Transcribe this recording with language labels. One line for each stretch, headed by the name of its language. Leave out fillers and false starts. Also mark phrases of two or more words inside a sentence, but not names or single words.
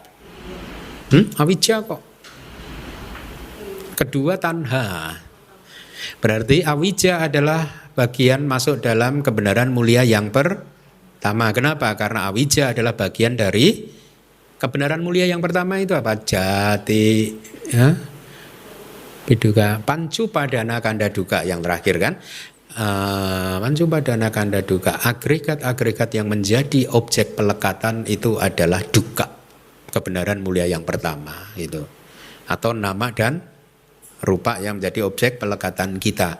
Indonesian: Awija kok. Kedua, tanha. Berarti awija adalah bagian masuk dalam kebenaran mulia yang pertama. Tama. Kenapa? Karena awija adalah bagian dari kebenaran mulia yang pertama itu apa? Jati, ya.
Pali: Biduka, pancu padana kanda duka
Indonesian: yang terakhir kan?
Pali: Pancu padana kanda duka,
Indonesian: agregat-agregat yang menjadi objek pelekatan itu adalah duka, kebenaran mulia yang pertama itu. Atau nama dan rupa yang menjadi objek pelekatan kita.